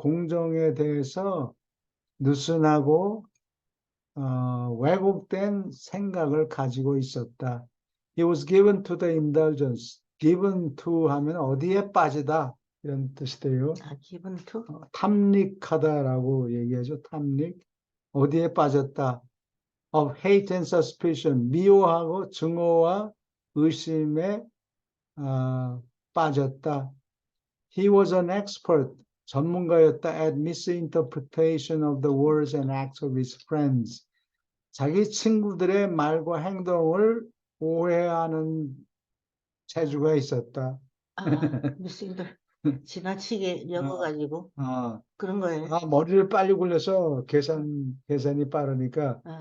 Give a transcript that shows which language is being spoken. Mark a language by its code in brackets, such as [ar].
[ko] 공정에 대해서 느슨하고 왜곡된 생각을 가지고 있었다. [en] He was given to the indulgence. [ko] given to 하면 어디에 빠지다 이런 뜻이 돼요. 기분 투? 탐닉하다라고 얘기하죠. 탐닉. 어디에 빠졌다. [en] Of hate and suspicion. [ko] 미워하고 증오와 의심에 빠졌다. [en] He was an expert. [ko] 전문가였다. [en] At misinterpretation of the words and acts of his friends. [ko] 자기 친구들의 말과 행동을 오해하는 재주가 있었다. 미스인들 지나치게 엮어가지고 그런 거예요. 머리를 빨리 굴려서 계산이 빠르니까